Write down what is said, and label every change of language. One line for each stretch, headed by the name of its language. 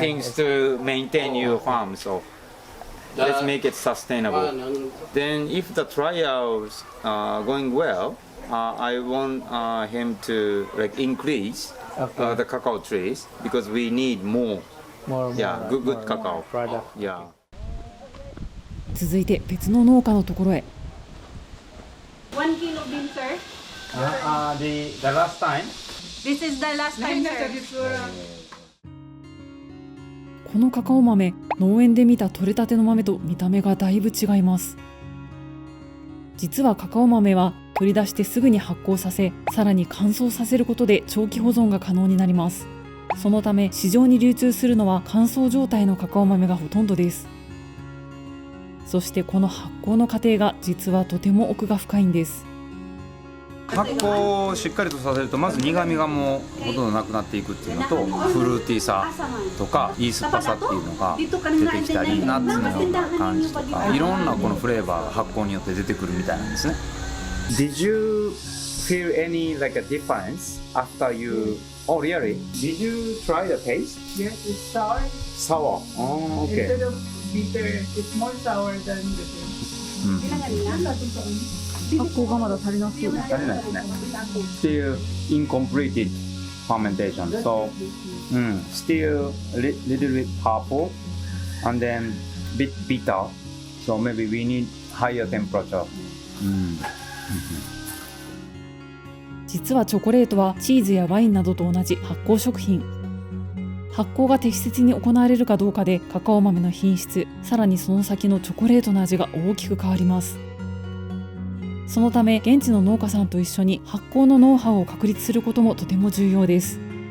English: things to maintain your farm. So let's make it sustainable. Then if the trials are going well, I want him to increase the cacao trees because we need more. Yeah, good cacao. Product. Yeah.
Japanese: 続いて別の農家のところへ。
English: 1 kilo bean, sir. The last time. This is the last time, sir.
Japanese: このカカオ豆、農園で見た取れたての豆と見た目がだいぶ違います。実はカカオ豆は取り出してすぐに発酵させ、さらに乾燥させることで長期保存が可能になります。そのため市場に流通するのは乾燥状態のカカオ豆がほとんどです。そしてこの発酵の過程が実はとても奥が深いんです。発酵をしっかりとさせると、まず苦みがもうほとんどなくなっていくっていうのと、フルーティーさとかいい酸っぱさっていうのが出てきたり、ナッツのような感じとか、いろんなこのフレーバーが発酵によって出てくるみたいなんですね。
English: Did you feel any a difference after you... Oh really? Did you try the taste? Yes, it's sour. Sour. Oh, okay. Instead of bitter, it's more sour than bitter.
Japanese: 発酵がまだ足りなそう。足りないですね。
English: Still incompleted fermentation. So, still little bit purple and then bit bitter. So maybe we need higher temperature.
Japanese: 実はチョコレートはチーズやワインなどと同じ発酵食品。発酵が適切に行われるかどうかでカカオ豆の品質、さらにその先のチョコレートの味が大きく変わります。そのため現地の農家さんと一緒に発酵のノウハウを確立することもとても重要です。